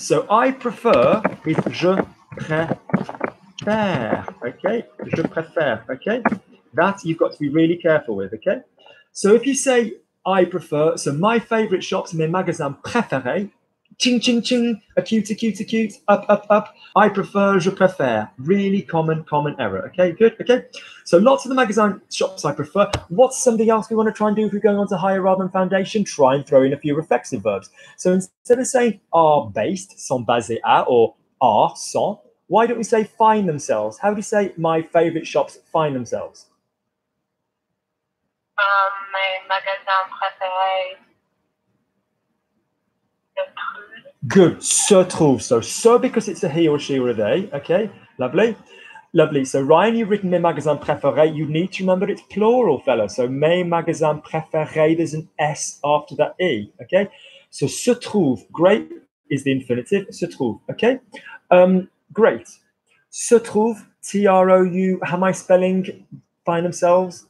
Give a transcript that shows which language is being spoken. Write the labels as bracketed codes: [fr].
[en] So I prefer is [fr] je préfère. Okay, je préfère. [en] Okay, that you've got to be really careful with. Okay, so if you say I prefer, so my favorite shops, [fr] mes magasins préférés. [en] Ching, ching, ching, acute, up. I prefer, [fr] je préfère. [en] Really common error. Okay, good. Okay, so lots of the magazine shops I prefer. What's something else we want to try and do if we're going on to higher rather than foundation? Try and throw in a few reflexive verbs. So instead of saying are based, [fr] sont basés à, [en] or are, sont, why don't we say find themselves? How do you say my favorite shops find themselves? [fr] Mes magasins préférés. Good. Se trouve. [en] So because it's a he or she or a they. Okay. Lovely. So Ryan, you've written [fr] mes magasins préférés. [en] You need to remember it's plural, fella. So [fr] mes magasins préférés, [en] there's an S after that E. Okay. So [fr] se trouve. [en] Great is the infinitive. [fr] Se trouve. [en] Okay. Great. [fr] Se trouve. T-R-O-U. [en] How am I spelling find themselves?